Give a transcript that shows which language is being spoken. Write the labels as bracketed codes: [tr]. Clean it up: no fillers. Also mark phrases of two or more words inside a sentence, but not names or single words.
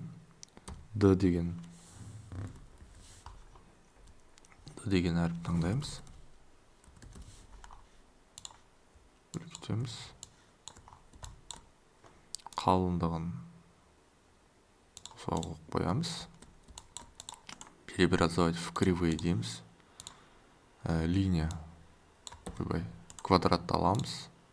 [kk] D деген әріп таңдаймыз. Үлкейтеміз. Қалыңдығын осылай қойып қоямыз. [ru] Преобразовать в кривые дейміз. [kk] Линия квадратты аламыз.